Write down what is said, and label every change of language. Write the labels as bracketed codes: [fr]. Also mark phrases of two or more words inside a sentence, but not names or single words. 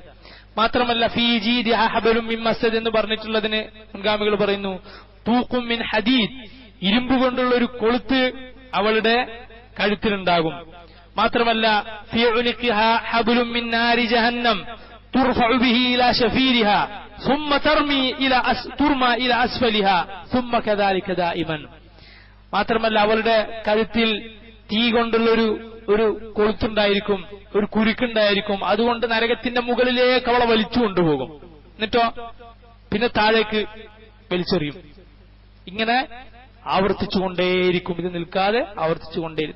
[ml] മാത്രമല്ല [ar] في جيدها حبل من مسد [ml] എന്ന് പറഞ്ഞിട്ടുള്ളതിന് മുൻഗാമികൾ പറയുന്നു [ar] طوق من حديد, [ml] ഇരുമ്പ് കൊണ്ടുള്ള ഒരു കൊളുത്ത് അവളുടെ കഴുത്തിലുണ്ടാകും. [ar] മാത്രമല്ല في عنقها حبل من نار جهنم ترفع به إلى شفيرها ثم ترمى الى اسفلها ثم كذلك دائما. [ml] മാത്രമല്ല അവളുടെ കഴുത്തിൽ തീ കൊണ്ടുള്ള ഒരു കൊളുത്തുണ്ടായിരിക്കും, ഒരു കുരുക്കുണ്ടായിരിക്കും. അതുകൊണ്ട് നരകത്തിന്റെ മുകളിലേക്ക് അവളെ വലിച്ചു കൊണ്ടുപോകും, എന്നിട്ടോ പിന്നെ താഴേക്ക് വലിച്ചെറിയും. ഇങ്ങനെ ആവർത്തിച്ചുകൊണ്ടേയിരിക്കും, ഇത് നിൽക്കാതെ ആവർത്തിച്ചുകൊണ്ടേയിരിക്കും.